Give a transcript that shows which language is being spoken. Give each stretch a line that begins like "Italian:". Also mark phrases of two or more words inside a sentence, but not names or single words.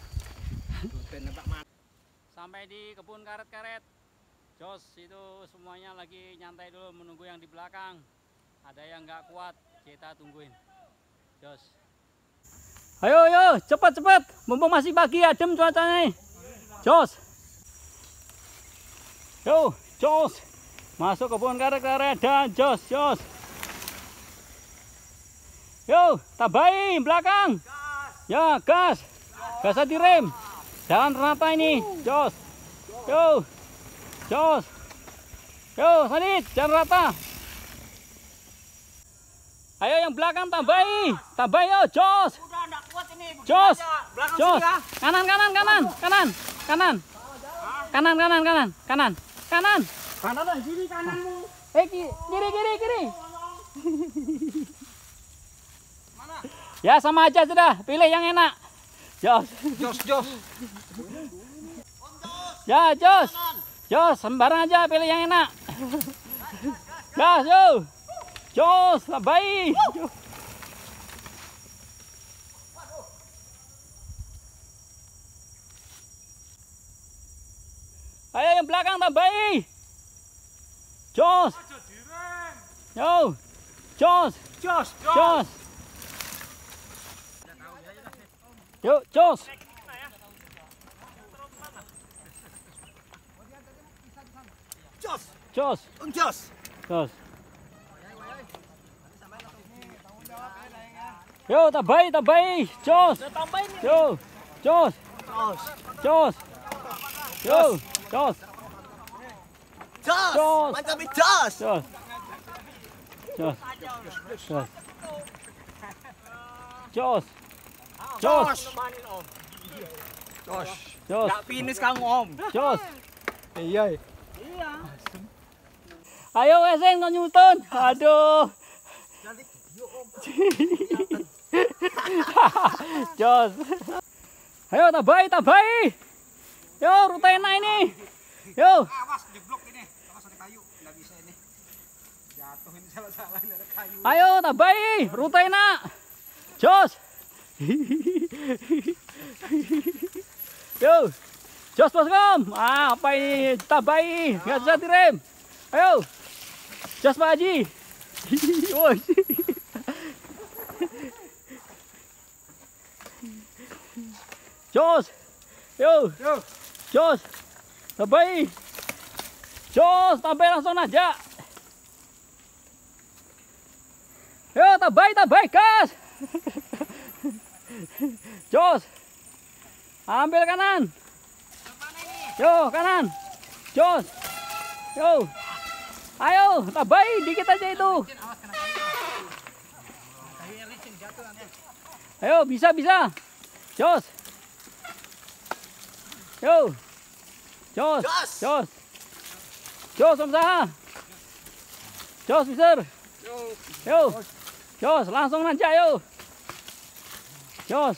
Indonesian: Sampai di kebun karet-karet. Jos itu semuanya lagi nyantai dulu menunggu yang di belakang. Ada yang nggak kuat, kita tungguin. Jos. Ayo, cepat. Mumpung masih pagi, adem cuacanya nih. Jos. Yo, Jos. Masuk kebun karet-karet dan Jos. Yo, tambahin belakang. Ya, gas. Gasnya direm. Jalan rata ini, Jos. Yo, Jos. Yo, Sanit, jalan rata. Ayo yang belakang tambahin yo, Jos. Udah enggak kuat ini. Jos. Belakang Jos. sini ya. Kanan. Kanan lah, sini kananmu. Kiri. Ya sama aja sudah, pilih yang enak. Jos. Ya, Jos, sembarang aja pilih yang enak. Gas, yo. Jos, tambahin. Ayo yang belakang tambahin. Jos. Yo. Jos. Yuk, Jos. Jos. Yo, tambahin. Jos. Yo, Jos. Yo, Jos. Mantap, Jos. Jos. Enggak finish kamu, Om. Jos. Iya. Ayo Esen kau nyuton. Aduh. Jos. Ayo tambahin. Yo, rute enak ini. Yo. Awas jeblok ini. Awas ada kayu, enggak bisa ini. Jatuh ini salah ini ada kayu. Ayo tambahin, rute enak. Jos. Yo. Jos Boskom. Apa ini? Tambahin, nggak bisa direm. Ayo. Jos Pak Haji. Woi. Jos. Yo. Jos. Tabai. Jos, tabai langsung aja. Yo, tabai, gas. Jos. Ambil kanan. Yo, kanan. Jos. Yo. Ayo, tabai dikit aja itu. Ayo, bisa. Jos. Yo. Jos. Jos, usaha. Jos, besar. Yo. Jos, langsung aja yo. Jos.